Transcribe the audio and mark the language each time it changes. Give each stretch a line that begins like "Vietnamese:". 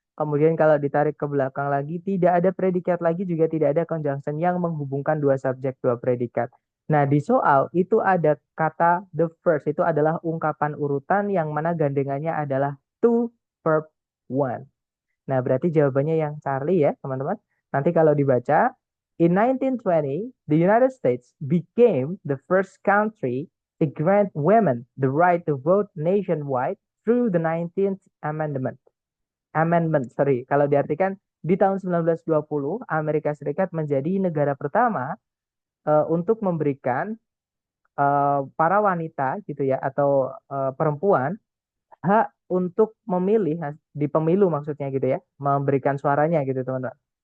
Indonesian: Kemudian kalau ditarik ke belakang lagi, tidak ada predikat lagi, juga tidak ada conjunction yang menghubungkan dua subjek, dua predikat. Nah, di soal itu ada kata the first. Itu adalah ungkapan urutan yang mana gandengannya adalah to, verb, one. Nah, berarti jawabannya yang Charlie ya, teman-teman. Nanti kalau dibaca,
English: in 1920, the United States became the first country to grant women the right to vote nationwide through the 19th Amendment. Amendment, sorry.
Indonesian: Kalau diartikan di tahun 1920, Amerika Serikat menjadi negara pertama untuk memberikan para wanita gitu ya atau perempuan hak untuk memilih di pemilu maksudnya gitu ya, memberikan suaranya gitu teman-teman.